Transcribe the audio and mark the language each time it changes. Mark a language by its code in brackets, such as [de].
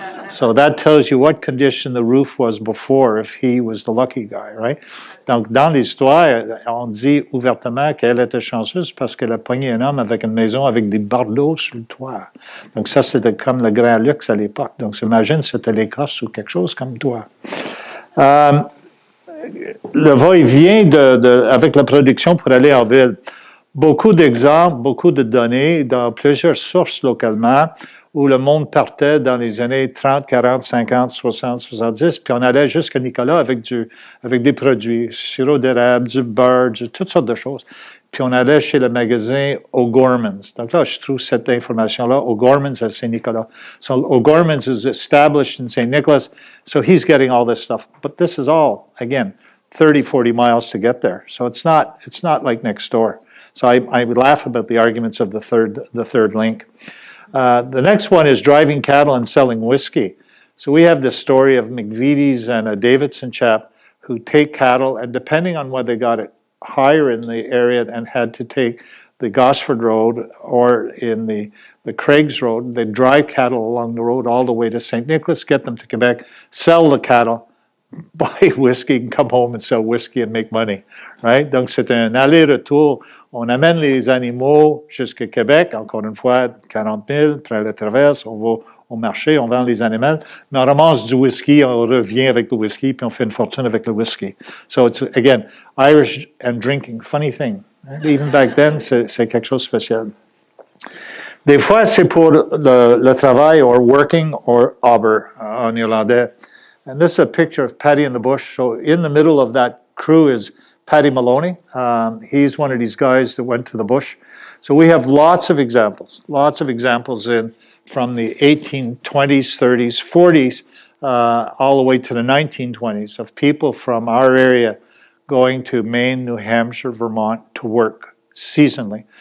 [en] So that tells you what condition the roof was before if he was the lucky guy, right? [fr] Donc, dans l'histoire, on dit ouvertement qu'elle était chanceuse parce qu'elle a pogné un homme avec une maison avec des bardeaux sur le toit. Donc, ça, c'était comme le grand luxe à l'époque. Donc, j'imagine c'était l'Écosse ou quelque chose comme toi. Le va-et-vient avec la production pour aller en ville. Beaucoup d'exemples, beaucoup de données dans plusieurs sources localement où le monde partait dans les années 30, 40, 50, 60, 70, puis on allait jusqu'à Nicolas avec des produits, sirop d'érable, du beurre, toutes sortes de choses. Puis on allait chez le magasin O'Gorman's. Donc là, je trouve cette information-là, O'Gorman's at St. [en] Nicholas. So O'Gorman's is established in St. Nicholas, so he's getting all this stuff. But this is all, again, 30, 40 miles to get there. So it's not like next door. So I would laugh about the arguments of the third link. The next one is driving cattle and selling whiskey. So we have the story of McVitie's and a Davidson chap who take cattle, and depending on whether they got it higher in the area and had to take the Gosford Road or in the Craigs Road, they drive cattle along the road all the way to St. Nicholas, get them to Quebec, sell the cattle, buy whiskey, and come home and sell whiskey and make money, right? [fr] Donc, c'est un aller-retour. On amène les animaux jusqu'à Québec, encore une fois, 40 000, après la traverse, on va au marché, on vend les animaux, mais on ramasse du whisky, on revient avec le whisky, puis on fait une fortune avec le whisky. [en] So it's, again, Irish and drinking, funny thing. Right? Even back then, [fr] c'est quelque chose de spécial. Des fois, c'est pour le travail, [en] or working, or [fr] aber, en irlandais. [en] And this is a picture of Paddy in the bush. So in the middle of that crew is Paddy Maloney. He's one of these guys that went to the bush. So we have lots of examples in from the 1820s, 30s, 40s, all the way to the 1920s of people from our area going to Maine, New Hampshire, Vermont to work seasonally.